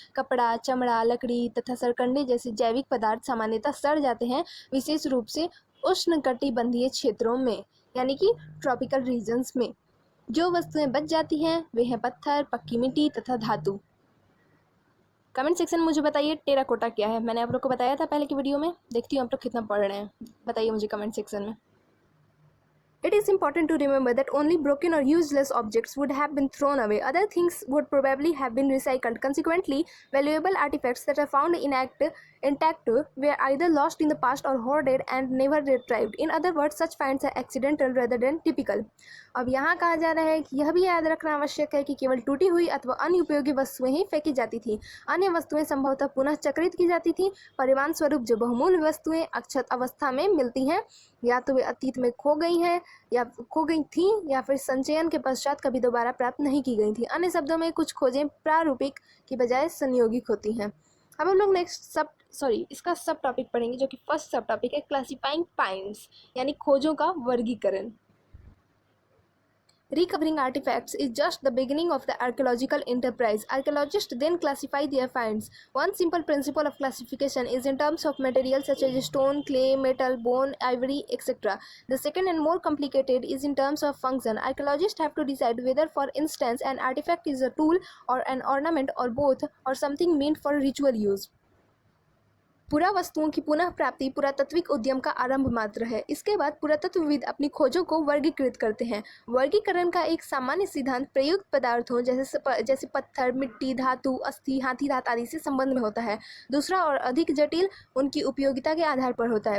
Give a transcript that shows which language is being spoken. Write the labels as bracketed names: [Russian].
[Hindi] कपड़ा, चमड़ा, लकड़ी तथा सरकंडे जैसे जैविक पदार्थ सामान्यतः सड़ जाते हैं, विशेष रूप से उष्णकटिबंधीय क्षेत्रों में, यानी कि ट्रॉपिकल रीजन्स में. जो वस्तुएं बच जाती हैं वे हैं पत्थर, पक्की मिट्टी तथा धातु. कमेंट सेक्शन में मुझे बताइए टेराकोटा क्या है. मैंने आप लोग को बताया था पहले की वीडियो में. देखती हूँ आप लोग कितना पढ़ रहे हैं, बताइए मुझे कमेंट सेक्शन में. [English] It is important to remember that only broken or useless objects would have been thrown away. Other things would probably have been recycled. Consequently, valuable artifacts that are found intact were either lost in the past or hoarded and never retrieved. In other words, such finds are accidental rather than typical. [Hindi] अब यहाँ कहा जा रहा है कि यह भी याद रखना आवश्यक है कि केवल टूटी हुई अथवा अनुपयोगी वस्तुएं ही फेंकी जाती थी. अन्य वस्तुएं संभवतः पुनः चक्रित की जाती थी. परिणाम स्वरूप जो बहुमूल्य वस्तुएं अक्षत अवस्था में मिलती हैं, या तो वे अतीत में खो गई थी या फिर संचयन के पश्चात कभी दोबारा प्राप्त नहीं की गई थी. अन्य शब्दों में कुछ खोजें प्रारूपिक की बजाय संयोगिक होती हैं. अब हम लोग इसका सब टॉपिक पढ़ेंगे, जो कि फर्स्ट सब टॉपिक है, [English] classifying finds, [Hindi] यानी खोजों का वर्गीकरण. [English] Recovering artifacts is just the beginning of the archaeological enterprise. Archaeologists then classify their finds. One simple principle of classification is in terms of materials such as stone, clay, metal, bone, ivory, etc. The second and more complicated is in terms of function. Archaeologists have to decide whether, for instance, an artifact is a tool or an ornament or both, or something meant for ritual use. [Hindi] पुरा वस्तुओं की पुनः प्राप्ति पुरातत्विक उद्यम का आरंभ मात्र है. इसके बाद पुरातत्वविद अपनी खोजों को वर्गीकृत करते हैं. वर्गीकरण का एक सामान्य सिद्धांत प्रयुक्त पदार्थों जैसे पत्थर, मिट्टी, धातु, अस्थि, हाथी दांत आदि से संबंध में होता है. दूसरा और अधिक जटिल उनकी उपयोगिता के आधार पर होता है.